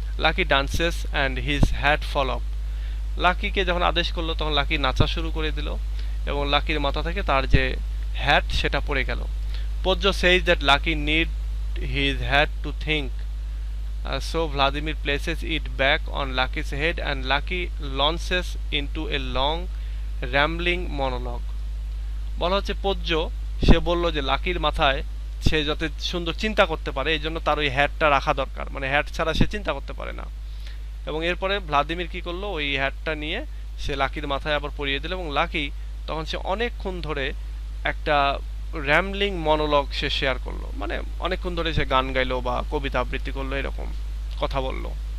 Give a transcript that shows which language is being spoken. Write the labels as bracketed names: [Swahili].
[English] Lucky dances and his hat fall off. [Bangla] লাকিকে যখন আদেশ করলো তখন লাকি নাচা শুরু করে দিল এবং লাকির মাথা থেকে তার যে হ্যাট সেটা পড়ে গেল। [English] Pozzo says that Lucky need his hat to think, so Vladimir places it back on Lucky's head and Lucky launches into a long rambling monologue. [Bangla] বলা হচ্ছে পোজ্জ সে বলল যে লাকির মাথায় সে যাতে সুন্দর চিন্তা করতে পারে এই জন্য তার ওই হ্যাটটা রাখা দরকার, মানে হ্যাট ছাড়া সে চিন্তা করতে পারে না। এবং এরপরে ভ্লাদিমির কি করলো, ওই হ্যাটটা নিয়ে সে লাকির মাথায় আবার পরিয়ে দিল এবং লাকি তখন সে অনেকক্ষণ ধরে একটা র্যামলিং মনোলগ সে শেয়ার করলো, মানে অনেকক্ষণ ধরে সে গান গাইলো বা কবিতা আবৃত্তি করলো, এরকম কথা বললো।